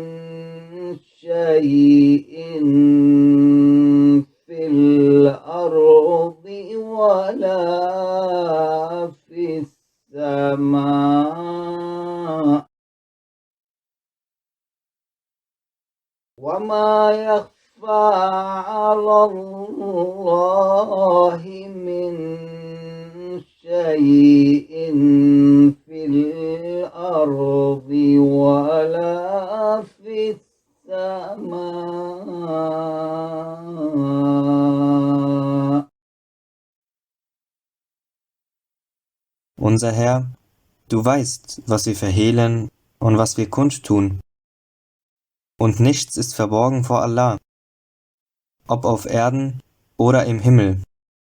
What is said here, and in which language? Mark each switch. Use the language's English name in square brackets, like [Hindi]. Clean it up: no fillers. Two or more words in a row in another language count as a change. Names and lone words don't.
[Arabic] شيء في الأرض ولا في السماء وما يخفى على الله من شيء في الأرض ولا في السماء. [German] Unser Herr, du weißt, was wir verhehlen und was wir kundtun. Und nichts ist verborgen vor Allah, ob auf Erden oder im Himmel.